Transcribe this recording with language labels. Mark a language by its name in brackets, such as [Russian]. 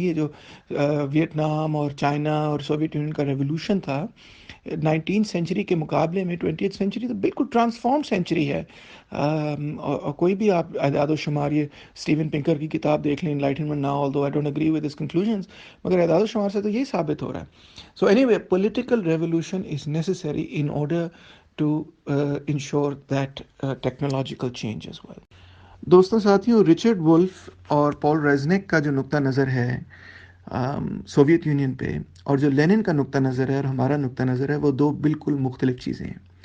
[Urdu] یہ جو ویتنام اور چائنا اور سوویت یونین کا ریولوشن تھا 19th سینچری کے مقابلے میں 20th سینچری تو بالکل ٹرانسفارم سینچری ہے. اور کوئی بھی آپ اعداد و شمار، یہ اسٹیون پنکر کی کتاب دیکھ لیں enlightenment now, [English] although I don't agree with his conclusions، [Urdu] مگر اعداد و شمار سے تو یہی ثابت ہو رہا ہے. [English] So anyway, political revolution is necessary in order to ensure that technological change as well. [Urdu] دوستوں ساتھیوں، رچرڈ وولف اور پال ریزنک کا جو نقطہ نظر ہے سوویت یونین پہ، اور جو لینن کا نقطہ نظر ہے اور ہمارا نقطہ نظر ہے، وہ دو بالکل مختلف چیزیں ہیں.